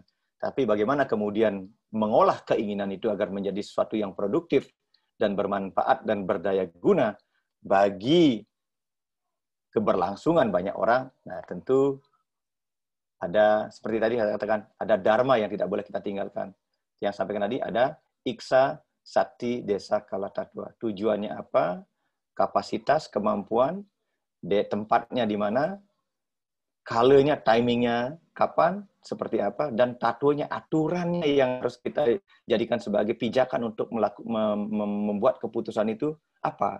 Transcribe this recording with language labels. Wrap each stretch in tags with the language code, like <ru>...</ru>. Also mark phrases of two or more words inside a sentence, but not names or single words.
<id>Tapi bagaimana kemudian mengolah keinginan itu agar menjadi sesuatu yang produktif dan bermanfaat dan berdaya guna bagi keberlangsungan banyak orang. Nah tentu ada, seperti tadi saya katakan, ada dharma yang tidak boleh kita tinggalkan. Yang sampaikan tadi ada</id> <sa>iksa, sakti, desa, kala, tatwa.</sa> <id>Tujuannya apa? Kapasitas, kemampuan, tempatnya di mana, kalanya, timingnya, kapan, seperti apa, dan tatuanya, aturannya yang harus kita jadikan sebagai pijakan untuk membuat keputusan itu apa.</id>